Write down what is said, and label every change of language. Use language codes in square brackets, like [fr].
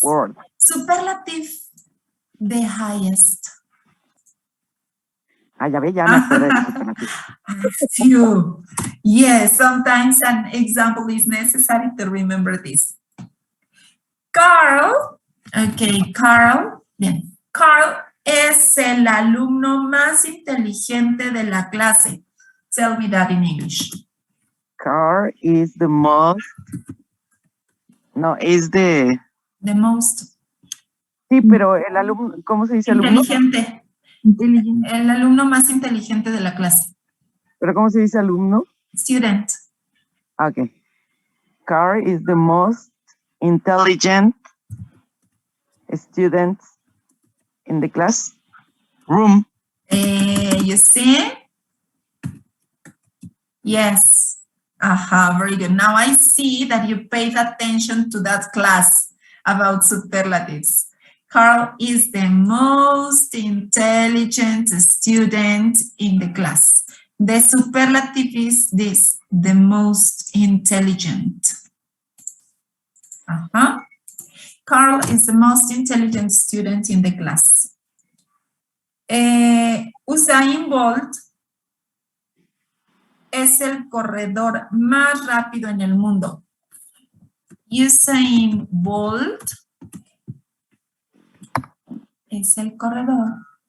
[en] World. Superlative, the highest. [es] Ah, ya ve, ya me acordé de superlativo. [en] Few. Yes, sometimes an example is necessary to remember this. [es] Carl, okay, Carl, bien. Carl es el alumno más inteligente de la clase. [en] Tell me that in English. Car is the most, no, is the, The most [es] sí, pero el alumno, ¿cómo se dice alumno? inteligente. El alumno más inteligente de la clase. ¿Pero cómo se dice alumno? [en] Student. Okay. Car is the most intelligent student in the class room. You see? Yes. Aha, very good. Now I see that you paid attention to that class about superlatives. Carl is the most intelligent student in the class. The superlative is this, the most intelligent. Carl is the most intelligent student in the class. [es] Usain Bolt es el corredor más rápido en el mundo. Usain Bolt es el corredor.